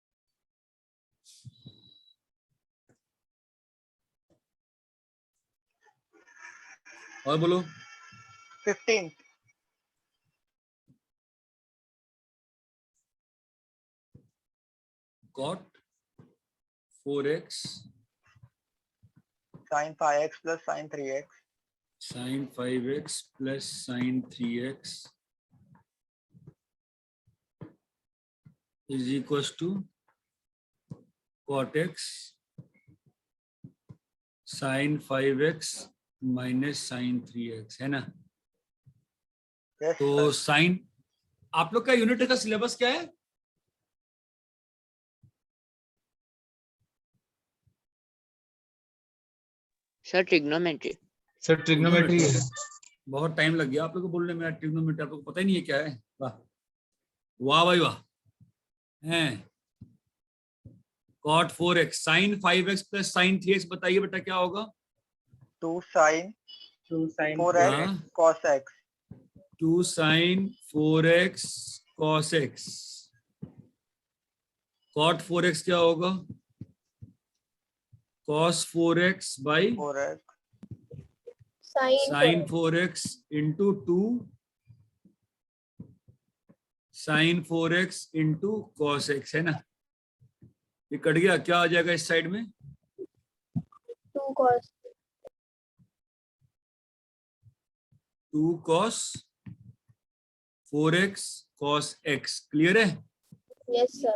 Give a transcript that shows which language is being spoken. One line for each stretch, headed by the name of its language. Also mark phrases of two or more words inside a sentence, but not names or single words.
Hindi: और बोलो। 15
English: cot 4x sin 5x plus sin 3x sin 5x plus sin 3x is equals to cot x sin 5x minus sin 3x,
Hindi: है ना?
English: yes
Hindi: तो sir. साइन, आप लोग का यूनिट का सिलेबस क्या है? सर ट्रिग्नोमेट्री। सर ट्रिग्नोमेट्री है। बहुत टाइम लग गया आप लोग को बोलने में, ट्रिग्नोमेट्री आप लोग को पता ही नहीं है क्या है। वाह वाह भाई वाह। हैं
English: cot 4x sin 5x plus sin 3x,
Hindi: बताइए बेटा क्या होगा?
English: 2 sin 2 sin 4x
Hindi: हाँ,
English: cos x 2 sin 4x cos x।
Hindi: cot 4x क्या होगा?
English: cos 4x by 4x sin 4x into 2 sin 4x into cos x,
Hindi: है ना? ये कट गया, क्या आ जाएगा इस साइड में?
English: 2 cos 2 cos 4x cos x।
Hindi: क्लियर है?
English: yes sir